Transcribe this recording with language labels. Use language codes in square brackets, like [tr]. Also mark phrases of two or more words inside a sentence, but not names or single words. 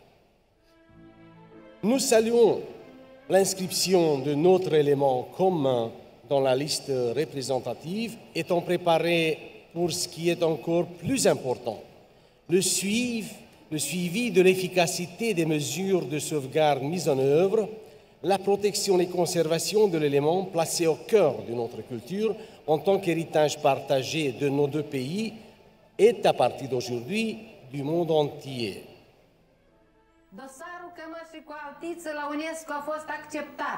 [fr] Nous saluons l'inscription de notre élément commun dans la liste représentative, étant préparé pour ce qui est encore plus important, le suivi de l'efficacité des mesures de sauvegarde mises en œuvre, la protection et conservation de l'élément placé au cœur de notre culture en tant qu'héritage partagé de nos deux pays est à partir d'aujourd'hui du monde entier. [ro] Dosarul cămășii cu altiță la UNESCO a fost acceptat.